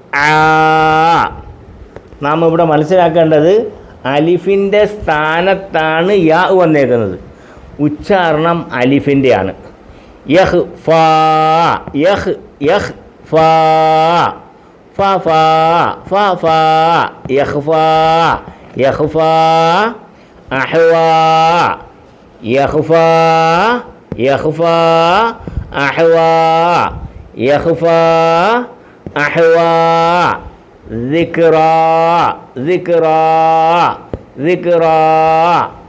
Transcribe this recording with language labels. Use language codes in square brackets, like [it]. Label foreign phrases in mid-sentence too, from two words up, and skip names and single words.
[ml] നാം ഇവിടെ മനസ്സിലാക്കേണ്ടത് അലിഫിൻ്റെ സ്ഥാനത്താണ് യാ വന്നേക്കുന്നത്. ഉച്ചാരണം അലിഫിൻ്റെയാണ്. യഹ് ഫാ യഹ് യഹ് ഫാ ഫ ഫാ ഫ ഫാ യഹ് ഫാ യഹ് ഫാ [ar] أحوى يخفى يخفى أحوى يخفى أحوى ذكرى ذكرى ذكرى